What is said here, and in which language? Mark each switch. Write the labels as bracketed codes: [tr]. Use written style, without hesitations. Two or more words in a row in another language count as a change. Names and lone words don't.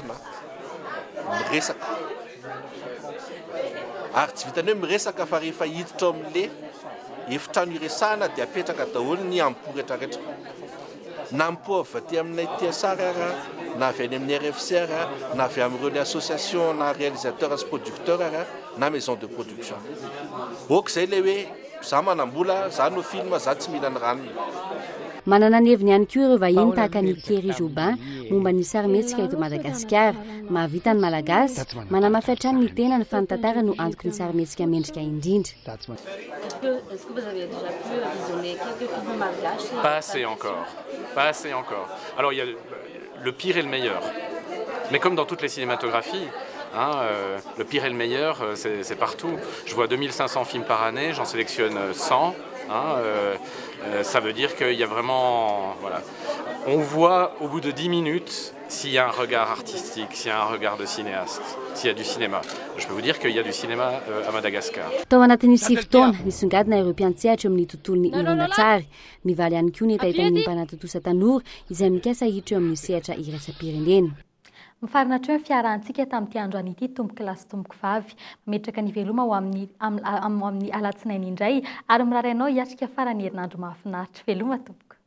[mg] Miresaka ary tsy vitany hoe miresaka fa rehefa hiditra amin'le efitrano iresahana dia apetraka daholo ny ampo rehetrarehetra na ampo avy aty aminay tia sara na avy any amin'ny RFCR na avy amin'ireo ny association na réalisateur sy producteur na [fr] maison de production [mg] ok izay le hoe za manambola za no film za tsy mila ny ranony. Manana ny heviny ihany koa ireo vahiny tahaka ny Thierry Jobin momba ny sarimihetsika eto Madagasikara mahavita ny malagasy manamafy hatrany ny tena ny fanotantara no antoky ny sarimihetsika mendrika indrindra. [fr] Est-ce que vous avez déjà pu visionner quelques films malgaches? Pas assez encore. Pas assez encore. Alors il y a le pire et le meilleur. Mais comme dans toutes les cinématographies, le pire et le meilleur, c'est partout. Je vois 2500 films par année, j'en sélectionne 100. Ça veut dire qu'il y a vraiment... Voilà. On voit au bout de 10 minutes s'il y a un regard artistique, s'il y a un regard de cinéaste, s'il y a du cinéma. Je peux vous dire qu'il y a du cinéma à Madagascar. [mg] Tao anatin'ny 7 taona nisongadina ireo mpiantsehatra amin'ny tontolon'ny horonan-tsary. Mivaly ihany koa ny etahitan'ny mpanatotosa tanora izay mikasa hiditra eo amin'ny sehatra iraisam-pirenena. Mifarina hatreo ny fiarahantsika tamin'ity androany ity tomboky lasy tomboky vavy mametraka ny veloma ho amin'ny alatsinainy indray ary mirarainao hiatrika farany herinandro mahafinaritra veloma tomboky.